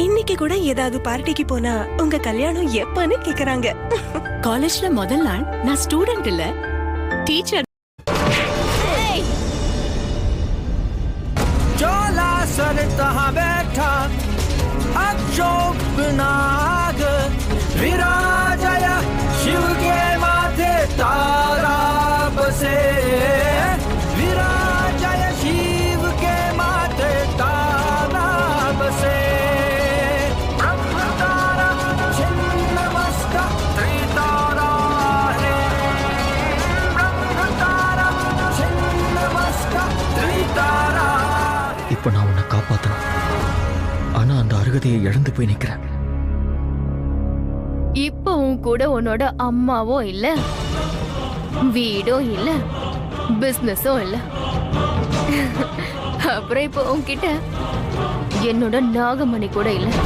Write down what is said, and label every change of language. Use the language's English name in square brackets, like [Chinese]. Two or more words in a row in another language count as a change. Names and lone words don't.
[Tamil] இன்னைக்கு கூட ஏதாவது பார்ட்டிக்கு போனா உங்க கல்யாணம் எப்பன்னு கேக்குறாங்க. காலேஜ்ல முதல் நாள் நான் ஸ்டூடெண்ட் இல்ல, டீச்சர். [Hindi] जोला सर तहाँ बैठा अक्षोभ नाग विराजय शिव के माथे तारा बसे विराजय शिव के माथे तारा बसे ब्रह्म तारा छिन्नमस्ता त्रितारा है ब्रह्म तारा छिन्नमस्ता त्रितारा. [Tamil] இப்ப நான் உன்னை காப்பாத்தணும். ஆனா அந்த அருகதையை இழந்து போய் நிக்கிறேன். இப்போ உன் கூட உன்னோட அம்மாவும் இல்ல, வீடும் இல்ல, பிசினஸும் இல்ல. அப்புறம் இப்போ உன்கிட்ட என்னோட நாகமணி கூட இல்ல.